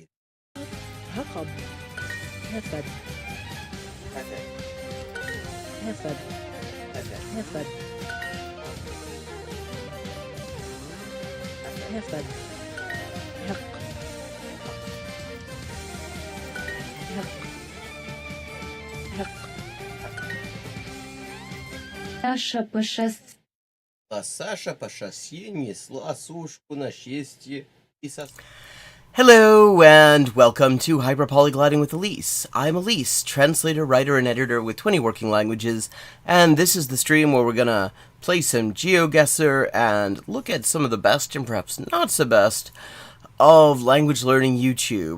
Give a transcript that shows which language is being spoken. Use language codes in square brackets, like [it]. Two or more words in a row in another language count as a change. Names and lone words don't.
[ru] Jacob. Hefed. Hefed. Hefed. Hefed. Hek. Hek. Hek. Саша по шоссе. А Саша по шоссе несла сушку на счастье и со... [en] Hello, and welcome to Hyperpolyglotting with Elise. I'm Elise, translator, writer, and editor with 20 working languages, and this is the stream where we're gonna play some GeoGuessr and look at some of the best and perhaps not so best of language learning YouTube.